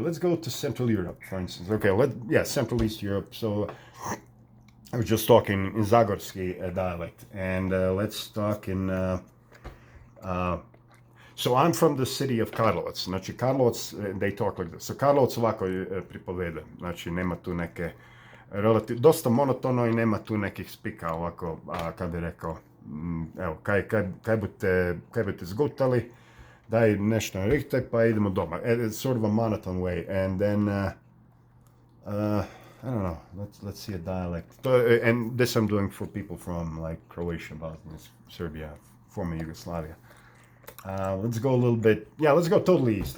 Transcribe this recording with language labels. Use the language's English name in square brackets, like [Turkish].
[English] Let's go to Central Europe, for instance. Okay, Central East Europe. So I was just talking in Zagorski dialect, and let's talk in. So I'm from the city of Karlovac. [Croatian] Znači [English] Karlovac, they talk like this. [Croatian] So Karlovac ovako pripoveda. Znači nema tu neke dosta monotono i nema tu nekih spika ovako, kad bi rekao, evo, kaj bi te zgutali, daj nešto richte, pa idemo doma. [English] It's sort of a monotone way. And then, I don't know, let's see a dialect. And this I'm doing for people from like Croatia, Bosnia, Serbia, former Yugoslavia. Let's go a little bit, let's go totally east.